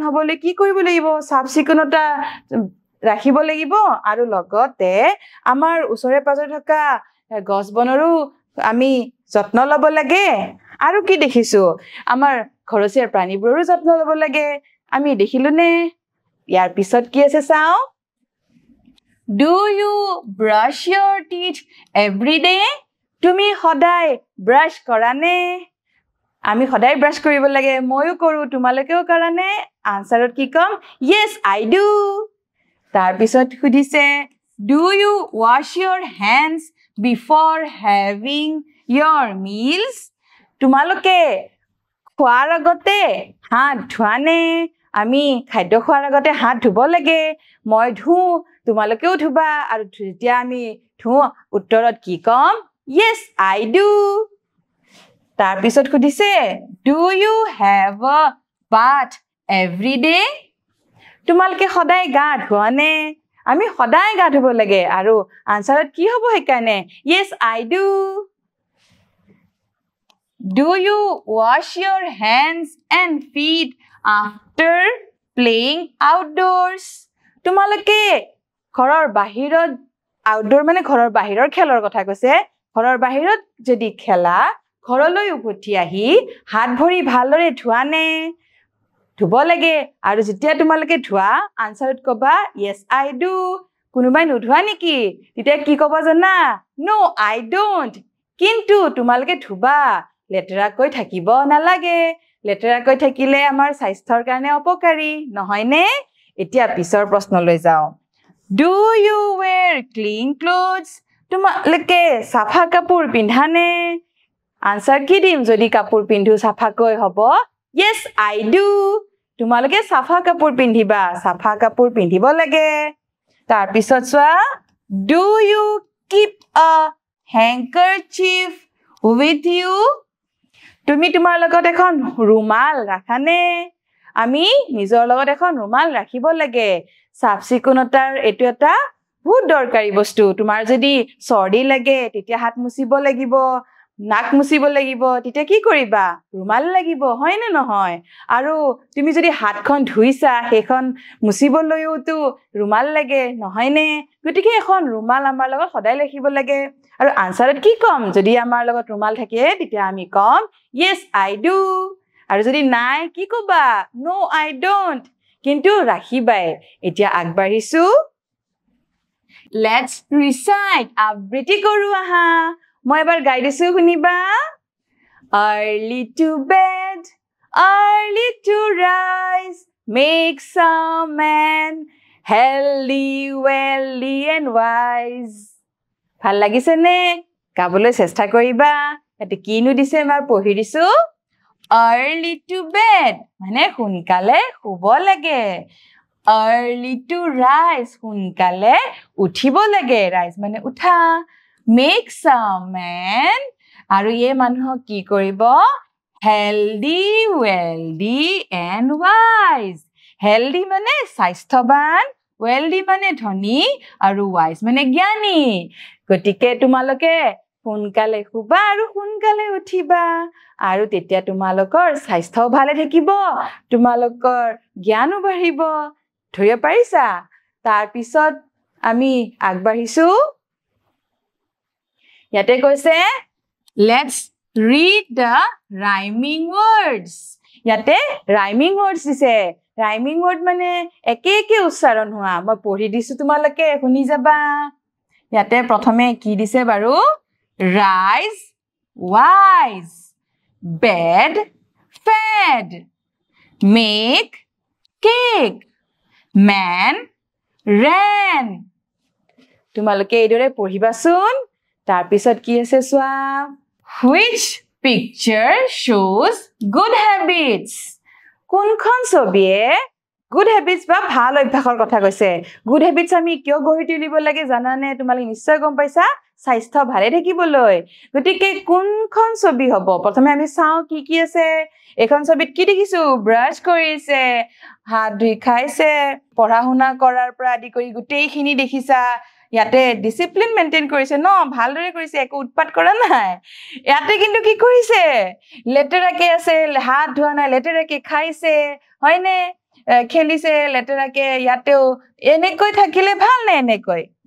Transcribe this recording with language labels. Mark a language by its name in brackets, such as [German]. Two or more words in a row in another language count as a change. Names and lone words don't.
[Assamese] হ'বলৈ কি কৰিব লাগিব সাফ-চিকুণতা ৰাখিব লাগিব আৰু লগতে আমাৰ ওচৰে পাজৰে থকা গছবনৰো আমি যত্ন ল'ব লাগে আৰু কি দেখিছো আমাৰ ঘৰচীয়া প্ৰাণীবোৰৰো যত্ন ল'ব লাগে আমি দেখিলো নে ইয়াৰ পিছত কি আছে চাও [English] Do you brush your teeth every day? [Assamese] তুমি সদায় ব্ৰাশ কৰা নে আমি সদায় ব্ৰাশ কৰিব লাগে ময়ো কৰো তোমালোকেও কৰা নে আনসাৰত কি কম [English] Yes I do [Assamese] তাৰ পিছত খুদিছে [English] Do you wash your hands before having your meals? [Assamese] তোমালোকে খোৱাৰ আগতে হাত ধোৱা নে আমি খাদ্য খোৱাৰ আগতে হাত ধুব লাগে মই ধু তোমালোকেও ধুবা আৰু যেতিয়া আমি ধু উত্তৰত কি কম [English] Yes I do [Assamese] তাৰ পিছত খুদিছে [English] Do you have a bath every day [Assamese] তোমালোকে সদায় গা ধোৱা নে আমি সদায় গা ধুব লাগে আৰু আনসাৰত কি হ'ব হেকানে [English] Yes I do Do you wash your hands and feet after playing outdoors [Assamese] তোমালোকে ঘৰৰ বাহিৰত আউটডোৰ মানে ঘৰৰ বাহিৰৰ খেলৰ কথা কৈছে ঘৰৰ বাহিৰত যদি খেলা ঘৰলৈ উভতি আহি হাত ভৰি ভালদৰে ধোৱা নে ধুব লাগে আৰু যেতিয়া তোমালোকে ধোৱা আনসাৰত কবা [English] Yes I do [Assamese] কোনোবাই নুধুৱা নেকি তেতিয়া কি কবা জানা [English] No I don't [Assamese] কিন্তু তোমালোকে ধুবা লেতেৰাকৈ থাকিব নালাগে লেতেৰাকৈ থাকিলে আমাৰ স্বাস্থ্যৰ কাৰণে অপকাৰী নহয় নে এতিয়া পিছৰ প্ৰশ্নলৈ যাও [English] Do you wear clean clothes [Assamese] তোমালোকে সাফা কাপোৰ পিন্ধানে আনসাৰ কি দিম যদি কাপোৰ পিন্ধু সাফাকৈ হ'ব [English] Yes I do [Assamese] তোমালোকে সাফা কাপোৰ পিন্ধিবা সাফা কাপোৰ পিন্ধিব লাগে তাৰ পিছত চোৱা [English] Do you keep a handkerchief with you [Assamese] তুমি তোমাৰ লগত এখন ৰুমাল ৰাখানে আমি নিজৰ লগত এখন ৰুমাল ৰাখিব লাগে সাফ-চিকুণতাৰ এটো এটা বহুত দৰকাৰী বস্তু তোমাৰ যদি চৰ্দি লাগে তেতিয়া হাত মুছিব লাগিব নাক মুচিব লাগিব তেতিয়া কি কৰিবা ৰুমাল লাগিব হয় না নহয় আৰু তুমি যদি হাতখন ধুইছা সেইখন মুচিবলৈওতো ৰুমাল লাগে নহয় নে গতিকে এখন ৰুমাল আমাৰ লগত সদায় ৰাখিব লাগে আৰু আনসাৰত কি কম যদি আমাৰ লগত ৰুমাল থাকে তেতিয়া আমি কম [English] yes I do [Assamese] আৰু যদি নাই কি কবা [English] no I don't [Assamese] কিন্তু ৰাখিবাই এতিয়া আগবাঢ়িছো [English] let's recite [Assamese] আবৃত্তি কৰো আহা মই এবাৰ গাই দিছো [English] শুনিবা early to bed early to rise make some man healthy wealthy and wise [Assamese] ভাল লাগিছে নে গাবলৈ চেষ্টা কৰিবা এতে কিনো দিছে এবাৰ পঢ়ি দিছো [English] early to bed [Assamese] মানে সোনকালে শুব লাগে [English] early to rise [Assamese] সোনকালে উঠিব লাগে rise মানে উঠা [English] make some man [Assamese] আৰু এই মানুহক কি কৰিব [English] healthy wealthy and wise [Assamese] healthy মানে স্বাস্থ্যৱান wealthy মানে ধনী আৰু wise মানে জ্ঞানী গতিকে তোমালোকে সোনকালে শুবা আৰু সোনকালে উঠিবা আৰু তেতিয়া তোমালোকৰ স্বাস্থ্য ভালে থাকিব তোমালোকৰ জ্ঞানো বাঢ়িব ধৰিব পাৰিছা তাৰ পিছত আমি আগবাঢ়িছো ইয়াতে কৈছে [English] let's read the rhyming words [Assamese] ইয়াতে [English] rhyming words [Assamese] দিছে [English] rhyming word [Assamese] মানে একে একে উচ্চাৰণ হোৱা মই পঢ়ি দিছো তোমালোকে শুনি যাবা ইয়াতে প্ৰথমে কি দিছে বাৰু [English] rise wise bed fed make cake man ran [Assamese] তোমালোকে এইদৰে পঢ়িবাচোন তাৰ পিছত কি আছে চোৱা [English] which picture shows good habits [Assamese] কোনখন ছবিয়ে [English] good habits [Assamese] বা ভাল অভ্যাসৰ কথা কৈছে [English] good habits [Assamese] আমি কিয় গঢ়ি তুলিব লাগে জানানে তোমালোকে নিশ্চয় গম পাইছা স্বাস্থ্য ভালে থাকিবলৈ গতিকে কোনখন ছবি হ'ব প্ৰথমে আমি চাও কি কি আছে এখন ছবিত কি দেখিছো ব্ৰাছ কৰিছে হাত ধুই খাইছে পঢ়া শুনা কৰাৰ পৰা আদি কৰি গোটেইখিনি দেখিছা ইয়াতে [English] discipline maintain [Assamese] কৰিছে ন ভালদৰে কৰিছে একো উৎপাত কৰা নাই ইয়াতে কিন্তু কি কৰিছে লেটেৰাকে আছে হাত ধোৱা নাই লেটেৰাকে খাইছে হয়নে খেলিছে লেটেৰাকে ইয়াতেও এনেকৈ থাকিলে ভাল নে এনেকৈ